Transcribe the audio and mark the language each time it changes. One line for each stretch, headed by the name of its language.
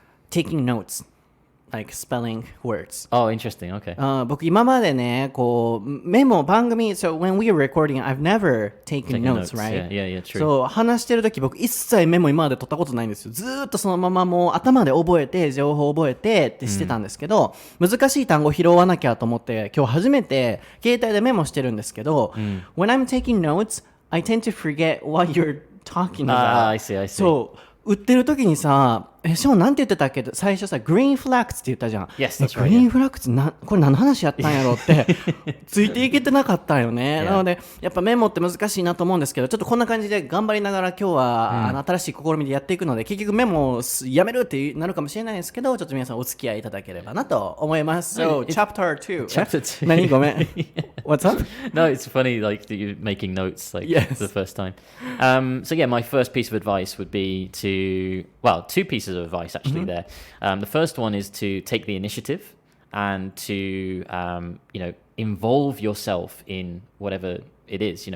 English: Taking notes, like spelling words. Oh, interesting. Okay.
Japanese: 僕今までね、こうメモ番組、
English: so when we were recording, I've never taken notes, right? Yeah, true.
Japanese: そう話してる時僕一切メモ今まで取ったことないんですよ。ずーっとそのままもう頭で覚えて情報を覚えてってしてたんですけど、難しい単語拾わなきゃと思って今日初めて携帯でメモしてるんですけど、
English: when I'm taking notes, I tend to forget what you're talking about. I see.
Japanese: そう売ってる時にさ、ショーンなんて言ってたっけ、最初さ、グリーンフラッグスって言ったじゃん。
English: Yes, that's right.
Japanese: グリーンフラッグスこれ何の話やったんやろってついていけてなかったよね。なのでやっぱメモって難しいなと思うんですけど、ちょっとこんな感じで頑張りながら今日は、新しい試みでやっていくので、結局メモをやめるってなるかもしれないですけど、ちょっと皆さんお付き合いいただければなと思います。
English: So, chapter 2. Chapter 2.
Japanese: 何ごめん。
English: What's up? No, it's funny like that you're making notes like Yes. for the first time. So yeah, my first piece of advice would be two pieces of advice actually there. The first one is to take the initiative and to involve yourself in whatever it is,